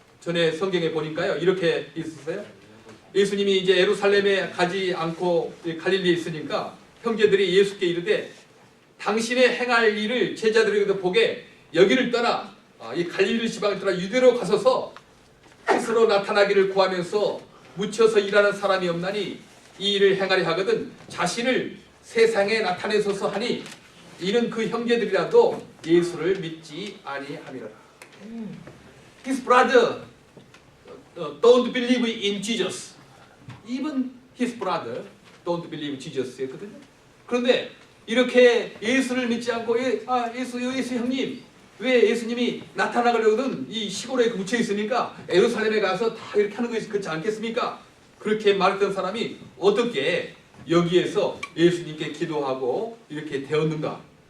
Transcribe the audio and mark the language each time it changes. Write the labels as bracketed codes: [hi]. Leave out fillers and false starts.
[ko] 전에 성경에 보니까요, 이렇게 있었어요. 예수님이 이제 예루살렘에 가지 않고 갈릴리에 있으니까 형제들이 예수께 이르되 당신의 행할 일을 제자들에게도 보게 여기를 떠나 이 갈릴리 지방을 떠나 유대로 가소서 스스로 나타나기를 구하면서 묻혀서 일하는 사람이 없나니 이 일을 행하려 하거든 자신을 세상에 나타내소서 하니 이는 그 형제들이라도 예수를 믿지 아니함이라. [en] His brother don't believe in Jesus. Even his brother don't believe Jesus [ko] 했거든요. 그런데 이렇게 예수를 믿지 않고 예수 형님, 왜 예수님이 나타나려거든 이 시골에 묻혀 있으니까 예루살렘에 가서 다 이렇게 하는 것이 그렇지 않겠습니까? 그렇게 말했던 사람이 어떻게 여기에서 예수님께 기도하고 이렇게 되었는가?